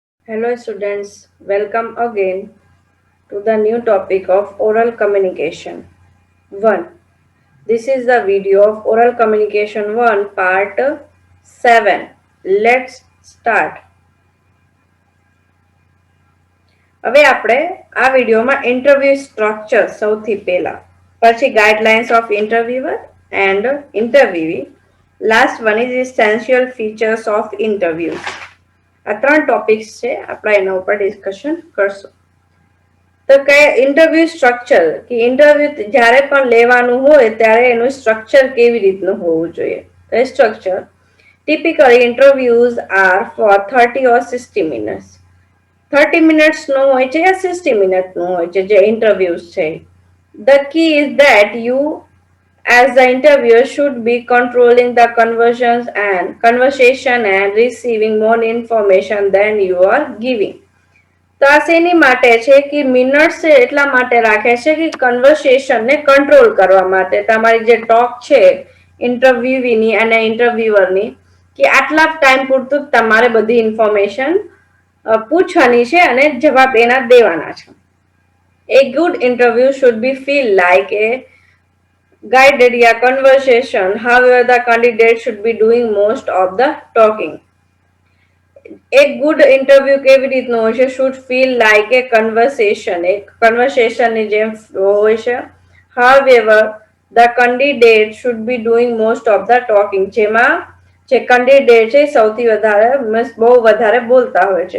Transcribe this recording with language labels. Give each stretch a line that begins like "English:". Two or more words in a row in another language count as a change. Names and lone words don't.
English: Hello students, welcome again to the new topic of oral communication 1. This is the video of oral communication 1 part 7. Let's start.
Gujarati: હવે આપણે આ વિડિયોમાં
English: interview structure
Gujarati: સૌથી પહેલા, પછી
English: guidelines of interviewer and interviewee, last one is essential features of interview.
Gujarati: આ ત્રણ ટોપિક્સ છે, આપણે એના ઉપર ડિસ્કશન કરશું. તો કે
English: interview structure
Gujarati: કે ઇન્ટરવ્યુ જ્યારે પણ લેવાનું હોય ત્યારે એનું સ્ટ્રક્ચર કેવી રીતનું હોવું જોઈએ. તો એ
English: structure typically interviews are for 30 or 60 minutes.
Gujarati: 30 મિનિટ્સનું હોય છે યા 60 મિનિટનું હોય છે જે ઇન્ટરવ્યુઝ છે.
English: The key is that you as the interviewer should be controlling the conversation and receiving more information than you are giving.
Gujarati: તો આ શેની માટે છે કે મિનિટ્સ એટલા માટે રાખે છે કે કન્વર્સેશનને કંટ્રોલ કરવા માટે. તમારી જે ટોક છે ઇન્ટરવ્યુની અને ઇન્ટરવ્યુઅરની કે આટલા ટાઈમ પૂરતું તમારે બધી ઇન્ફોર્મેશન પૂછવાની છે અને જવાબ એના દેવાના છે.
English: A good interview should be feel like a guided conversation. However, the candidate should be doing most of the talking.
Gujarati: એક
English: good interview
Gujarati: કેવી રીતનું હોય છે?
English: should feel like a conversation,
Gujarati: એક કન્વર્સેશનની જેમ હોય છે.
English: however the candidate should be doing most of the talking,
Gujarati: જેમાં જે કેન્ડિડેટ છે સૌથી વધારે બહુ વધારે બોલતા હોય છે.